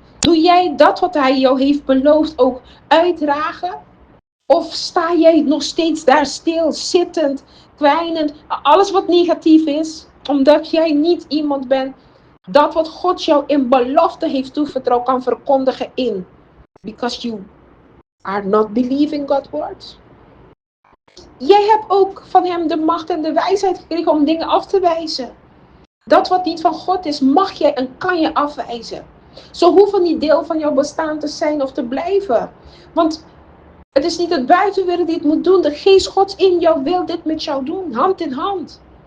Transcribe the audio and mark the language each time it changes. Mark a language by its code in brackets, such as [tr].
[nl] Doe jij dat wat hij jou heeft beloofd ook uitdragen? Of sta jij nog steeds daar stil, zittend, kwijnend, alles wat negatief is, omdat jij niet iemand bent dat wat God jou in belofte heeft toevertrouwd kan verkondigen in? [en] Because you are not believing God's words. [nl] Jij hebt ook van hem de macht en de wijsheid gekregen om dingen af te wijzen. Dat wat niet van God is, mag jij en kan je afwijzen. Ze hoeven niet deel van jouw bestaan te zijn of te blijven. Want het is niet het buitenwereld die het moet doen. De geest Gods in jou wil dit met jou doen, hand in hand.